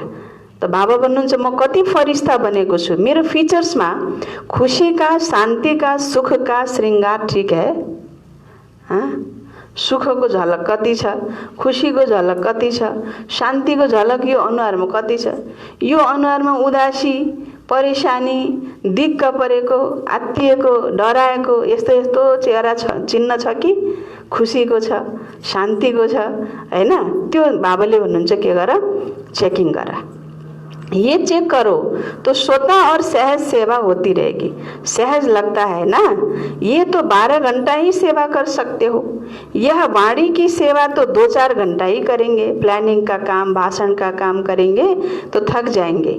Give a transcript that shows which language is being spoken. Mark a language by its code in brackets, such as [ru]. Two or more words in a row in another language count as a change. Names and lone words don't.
[ne] त बाबा भन्नुहुन्छ म कति फरिस्ता बनेको छु, मेरो फिचर्समा खुसीका, शान्तिका, सुखका श्रृङ्गार [hi] ठिक है, [ne] सुखको झलक कति छ, खुसीको झलक कति छ, शान्तिको झलक यो अनुहारमा कति छ। यो अनुहारमा उदासी, परेशानी, दिक्क परेको, आत्तिएको, डराएको यस्तो यस्तो चेहरा छ, चिन्ह छ कि खुसीको छ, शान्तिको छ हैन। त्यो बाबाले भन्नुहुन्छ के गर, चेकिङ गर। [hi] ये चेक करो तो स्वतः और सहज सेवा होती रहेगी। सहज लगता है ना, ये तो 12 घंटा ही सेवा कर सकते हो। यह वाणी की सेवा तो 2-4 घंटा ही करेंगे, प्लानिंग का काम, भाषण का काम करेंगे तो थक जाएंगे।